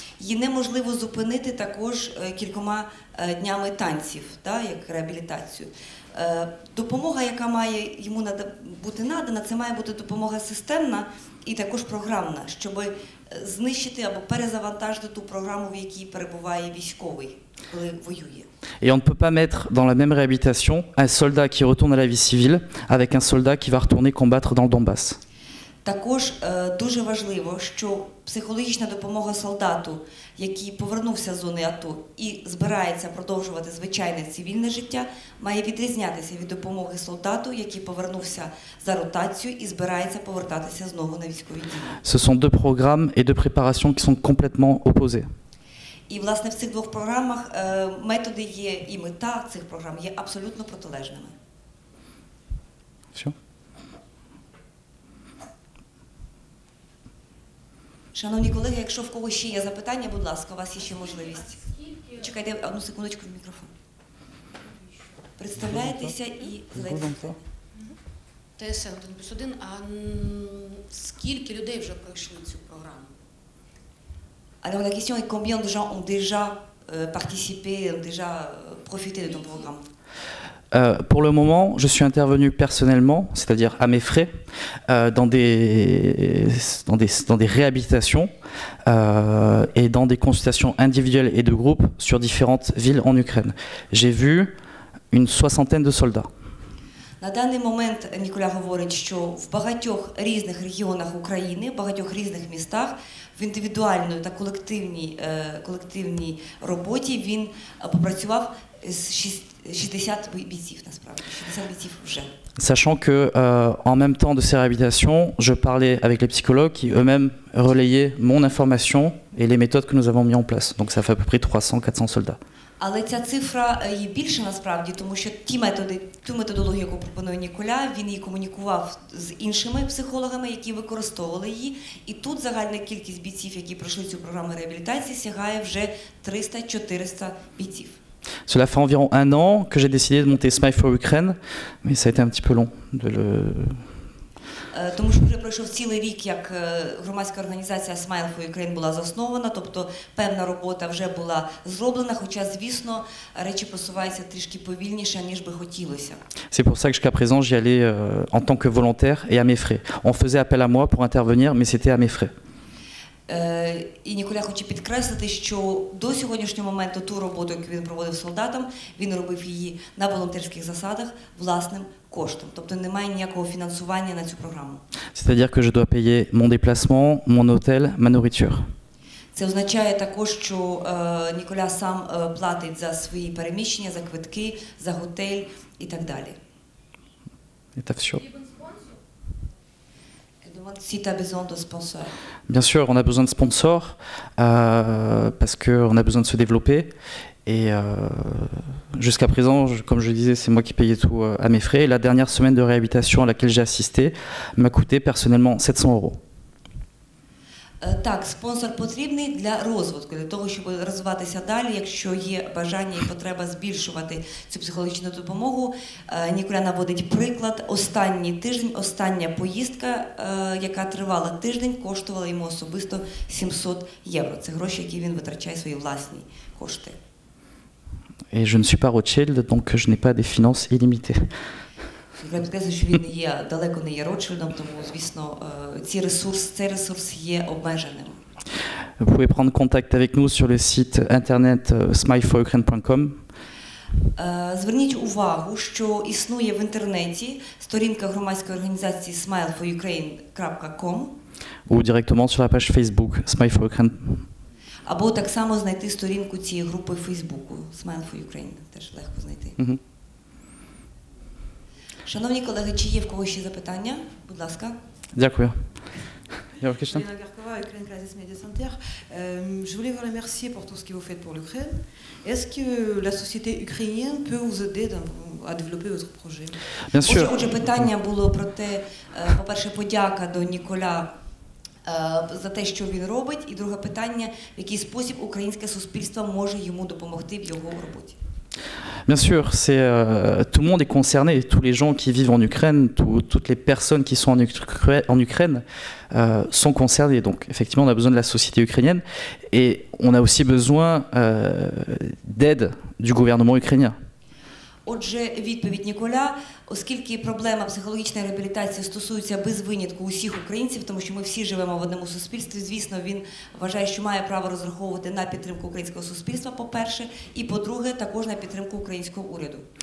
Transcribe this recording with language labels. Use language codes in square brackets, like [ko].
[uk] Її неможливо зупинити також кількома днями танців, як реабілітацію. Допомога, яка має йому бути надана, це має бути допомога системна і також програмна, щоб знищити або перезавантажити ту програму, в якій перебуває військовий, коли воює. [fr] Et on ne peut pas mettre dans la même réhabilitation un soldat qui retourne à la vie civile avec un soldat qui va retourner combattre dans le Donbass. [uk] Також дуже важливо, що психологічна допомога солдату, який повернувся з зони АТО і збирається продовжувати звичайне цивільне життя, має відрізнятися від допомоги солдату, який повернувся за ротацію і збирається повертатися знову на військові дії. [fr] Ce sont deux programmes et deux préparations qui sont complètement opposés. [uk] І, власне, в цих двох програмах методи є, і мета цих програм є абсолютно протилежними. Все? Шановні колеги, якщо в когось ще є запитання, будь ласка, у вас є ще можливість. Чекайте одну секундочку в мікрофон. Представляєтеся і задайте питання. ТСН 1+1, а скільки людей вже пройшли цю програму? [fr] Alors la question est combien de gens ont déjà participé, ont déjà profité de ton programme? Pour le moment, je suis intervenu personnellement, c'est-à-dire à mes frais, dans des réhabilitations et dans des consultations individuelles et de groupe sur différentes villes en Ukraine. J'ai vu une soixantaine de soldats. [uk] На даний момент Ніколя говорить, що в багатьох різних регіонах України, в багатьох різних містах в індивідуальній та колективній роботі він попрацював з 60 бійців, насправді, 60 бійців вже. [fr] Sachant que, en même temps de ces réhabilitations, je parlais avec les psychologues qui eux-mêmes relayaient mon information et les méthodes que nous avons mis en place. Donc ça fait à peu près 300-400 soldats. [uk] Але ця цифра є більше насправді, тому що ту методологію, яку пропонує Ніколя, він її комунікував з іншими психологами, які використовували її. І тут загальна кількість бійців, які пройшли цю програму реабілітації, сягає вже 300-400 бійців. [fr] Cela fait environ un an que j'ai décidé de monter Smile for Ukraine, mais ça a été un petit peu long de le... [uk] Тому що вже пройшов цілий рік, як громадська організація Smile for Ukraine була заснована, тобто певна робота вже була зроблена, хоча, звісно, речі просуваються трішки повільніше, ніж би хотілося. [fr] C'est pour ça que jusqu'à présent j'y allais en tant que volontaire et à mes frais. On faisait appel à moi pour intervenir, mais c'était à mes frais. [uk] І Ніколя хоче підкреслити, що до сьогоднішнього моменту ту роботу, яку він проводив солдатам, він робив її на волонтерських засадах власним коштом. Тобто немає ніякого фінансування на цю програму. [fr] C'est-à-dire que je dois payer mon déplacement, mon hôtel, ma nourriture. [uk] Це означає також, що Ніколя сам платить за свої переміщення, за квитки, за готель і так далі. [ru] Это все. [fr] Si tu as besoin de sponsors. Bien sûr, on a besoin de sponsors parce qu'on a besoin de se développer. Et jusqu'à présent, comme je disais, c'est moi qui payais tout à mes frais. Et la dernière semaine de réhabilitation à laquelle j'ai assisté m'a coûté personnellement 700 €. [uk] Так, спонсор потрібний для розвитку, для того, щоб розвиватися далі. Якщо є бажання і потреба збільшувати цю психологічну допомогу, Ніколя наводить приклад. Останній тиждень, остання поїздка, яка тривала тиждень, коштувала йому особисто 700 євро. Це гроші, які він витрачає свої власні кошти. [fr] Et je ne suis pas Rothschild, donc je n'ai pas des finances illimitées. [uk] Я підкреслюю, що він далеко не є Ротшильдом, тому, звісно, цей ресурс є обмеженим. [fr] Vous pouvez prendre contact avec nous sur le site internet smileforukraine.com. [uk] Зверніть увагу, що існує в інтернеті сторінка громадської організації smileforukraine.com [fr] ou directement sur la page Facebook Smile for Ukraine. [uk] або так само знайти сторінку цієї групи в Фейсбуку Smile for Ukraine. Теж легко знайти. Mhm. Шановні колеги, чи є в когось ще запитання? Будь ласка. Дякую. [en] Your question? Elena Garkova, Ukraine Crisis Media Center. [fr] Je voulais vous remercier pour tout ce que vous faites pour l'Ukraine. Est-ce que la société ukrainienne peut vous aider à développer votre projet? Bien sûr. [uk] Отже, питання було про те, по-перше, подяка до Ніколя за те, що він робить, і друге питання, в який спосіб українське суспільство може йому допомогти в його роботі. [fr] Bien sûr, tout le monde est concerné, tous les gens qui vivent en Ukraine, toutes les personnes qui sont en Ukraine sont concernées. Donc effectivement, on a besoin de la société ukrainienne et on a aussi besoin d'aide du gouvernement ukrainien. [uk] Отже, відповідь Ніколя, оскільки проблема психологічної реабілітації стосується без винятку усіх українців, тому що ми всі живемо в одному суспільстві, звісно, він вважає, що має право розраховувати на підтримку українського суспільства, по-перше, і по-друге, також на підтримку українського уряду.